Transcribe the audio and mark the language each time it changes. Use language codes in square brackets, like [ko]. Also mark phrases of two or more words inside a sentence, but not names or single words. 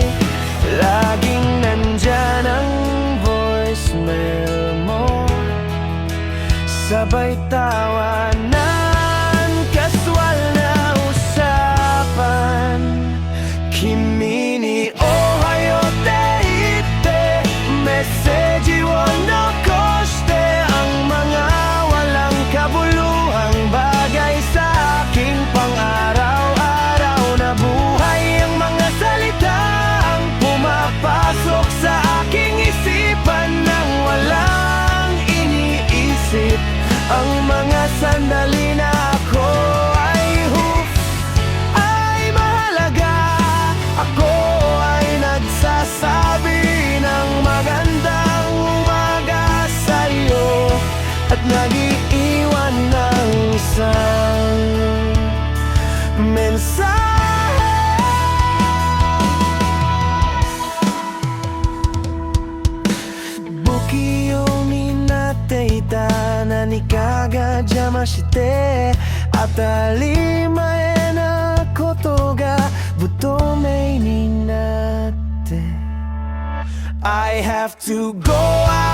[tl] Laging nandyan ang voicemail mo, sabay tawanan, kaswal na usapan. [ja] 君におはようって言って、メッセージを残して, [tl] ang mga walang kabuluhang bagay sa aking pang-araw-araw na buhay. Ang mga salita ang pumapasok sa aking isipan nang walang iniisip. Ang mga sandali na ako ay mahalaga. Ako ay nagsasabi ng magandang umaga sa'yo at nag-iiwan ng isang mensahe. [ja] 不器用になっていた何かが邪魔して当たり前なことが不透明になって [en] I have to go